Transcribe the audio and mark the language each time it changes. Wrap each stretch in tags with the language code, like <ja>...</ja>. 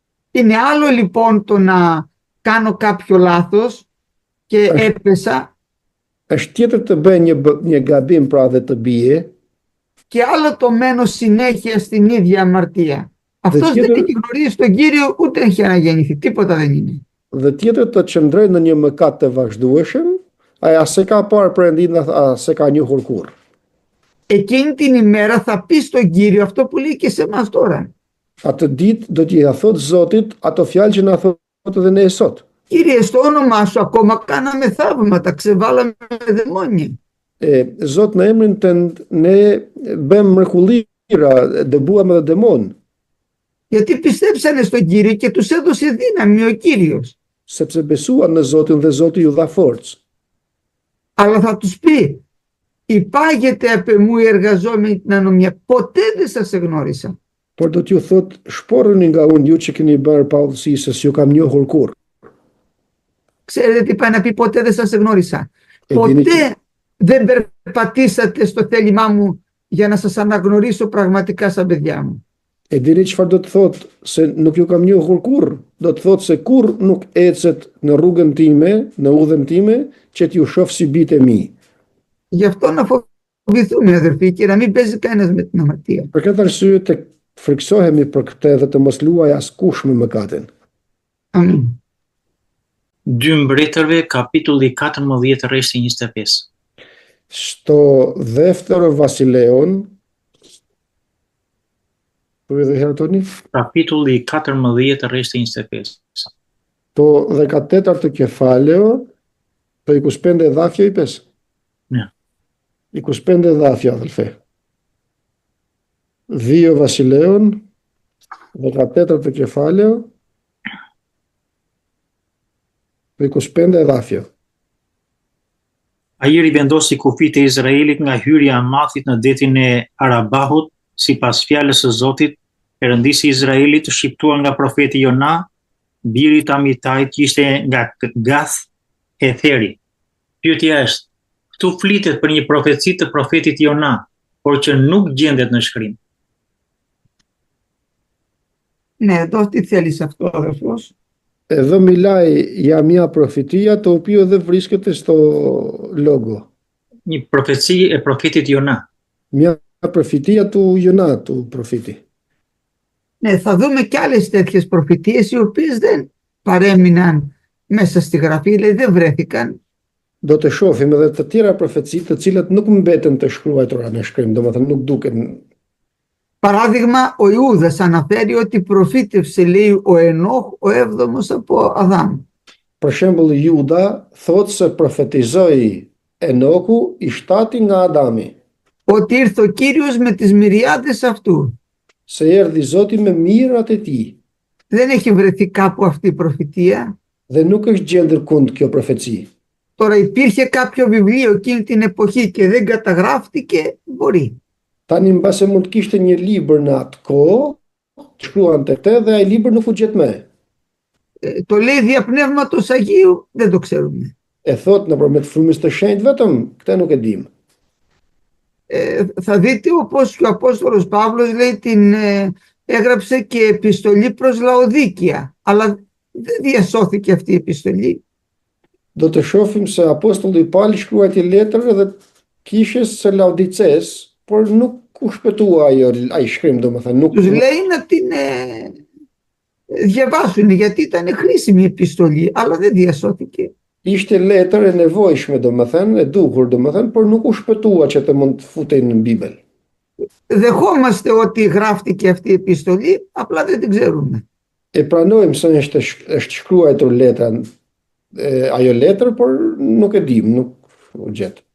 <el>Είναι άλλο λοιπόν το να κάνω κάποιο λάθος και έπεσα,</el> <sq>Është tjetër të bëj një gabim pra dhe të bie,</sq> <el>και άλλο το μένω συνέχεια στην ίδια αμαρτία. Αυτός δεν έχει γνωρίσει τον Κύριο, ούτε έχει αναγεννηθεί, τίποτα δεν είναι.</el> <sq>dhe tjetër të qëndroj në një mëkat të vazhdueshëm, ai as se ka parë Perëndin, as se ka njohur kurrë.</sq> <el>Εκείνη την ημέρα θα πει στον Κύριο αυτό που λέει και σε εμάς τώρα.</el> <sq>Atë ditë do t'i thotë Zotit ato fjalë që na thotë edhe ne sot.</sq> <el>Κύριε, στο όνομά σου ακόμα κάναμε θαύματα, ξεβάλαμε δαιμόνια.</el> <sq>Zot, në emrin tënd ne bëm mrekullira, dëbuam edhe demon.</sq> <el>Γιατί πιστέψανε στον Κύριο και τους έδωσε δύναμη ο Κύριος.</el> <sq>Sepse besuan në Zotin dhe Zoti ju dha forcë.</sq> <el>Αλλά θα τους πει, υπάγεται απ' εμού οι εργαζόμενοι την ανομία, ποτέ δεν σας εγνώρισα.</el> <sq>Por do t'ju thot, shporruni nga unë ju që keni bërë pa udhësi, se s'ju kam njohur kurrë.</sq> <el>Ξέρετε τι πάει να πει ποτέ δεν σας εγνώρισα. Ποτέ δεν περπατήσατε στο θέλημά μου για να σας αναγνωρίσω πραγματικά σαν παιδιά μου.</el> <sq>E dini çfarë do të thotë se nuk ju kam njohur kurrë? Do të thotë se kurrë nuk ecet në rrugën time, në udhën time, që t'ju shoh si bitë e mi.</sq> <el>Γι' αυτό να φοβηθούμε, αδερφοί, και να μην παίζει κανένας με την αμαρτία.</el> <sq>Për këtë arsye të friksohemi për këtë dhe të mos luaj askush me mëkatin. Amin. 2 Mbretërve, kapitulli 14, rreshti 25.</sq> <el>Sto δεύτερο Βασιλέων,</el> <sq>po edhe herë tani, Kapitulli 14, rreshti 25.</sq> <el>το 14ο κεφάλαιο, το 25 εδάφιο είπες? Ναι. 25 εδάφιο, αδελφέ. 2 Βασιλέων, 14ο κεφάλαιο, το 25 εδάφιο.</el> <sq>Ai rivendosi kufit e Izraelit nga hyrja e Hamathit në detin e Arabahut, sipas fjalës së Zotit, Perëndisi i Izraelit, shqiptuar nga profeti Jona, biri i Amitajt, që ishte nga Gath e Theri. Pyetja është, këtu flitet për një profeci të profetit Jona, por që nuk gjendet në shkrim.</sq> <el>Ναι, δώσ' τι θέλεις αυτό, αδερφός. Εδώ μιλάει για μια προφητεία το οποίο δεν βρίσκεται στο λόγο.</el> <sq>Një profeci e profetit Jona.</sq> <el>Μια προφητεία του Ιωνά, του προφήτη. Ναι, θα δούμε και άλλες τέτοιες προφητείες οι οποίες δεν παρέμειναν μέσα στη γραφή, δηλαδή δεν βρέθηκαν.</el> <sq>Do të shohim edhe të tjera profeci të cilat nuk mbeten të shkruara në shkrim, domethënë nuk duken.</sq> <el>Παράδειγμα, ο Ιούδας αναφέρει ότι προφήτευσε, λέει, ο Ενόχ, ο 7ος από Αδάμ.</el> <sq>Për shembull, Juda thotë se profetizoi Enoku i 7 nga Adami,</sq> <el>Ότι ήρθε ο Κύριος με τις μυριάδες αυτού.</el> <sq>se erdhi Zoti me mirat e tij.</sq> <el>Δεν έχει βρεθεί κάπου αυτή η προφητεία.</el> <sq>Dhe nuk është gjendur kund kjo profeci.</sq> <el>Τώρα υπήρχε κάποιο βιβλίο εκείνη την εποχή και δεν καταγράφτηκε, μπορεί.</el> <sq>Tani mbase mund të kishte një libër në atë kohë, shkruante këtë dhe ai libër nuk u gjet më.</sq> <el>Το λέει δια Πνεύματος Αγίου, δεν το ξέρουμε.</el> <sq>Thot nëpërmjet frymës të shenjtë vetëm, këtë nuk e dim.</sq> <el>Θα δείτε όπως και ο Απόστολος Παύλος λέει έγραψε και επιστολή προς Λαοδίκια, αλλά δεν διασώθηκε αυτή η επιστολή.</el> <sq>Do të shohim se apostulli Pauli shkruaj një letër edhe kishës së Laodices, por nuk u shpëtua ai shkrim, domethënë nuk.</sq> <el>Τους λέει να την διαβάσουν γιατί ήταν χρήσιμη η επιστολή, αλλά δεν διασώθηκε.</el> <sq>Ishte letër e nevojshme, domethënë, e duhur, domethënë, por nuk u shpëtua që të mund të futej në Bibël.</sq> <el>Δεχόμαστε ότι γράφτηκε αυτή η επιστολή, απλά δεν την ξέρουμε.</el> <sq>Pranojmë se është shkruar letra, ajo letër, por nuk e dim, nuk u gjet.</sq>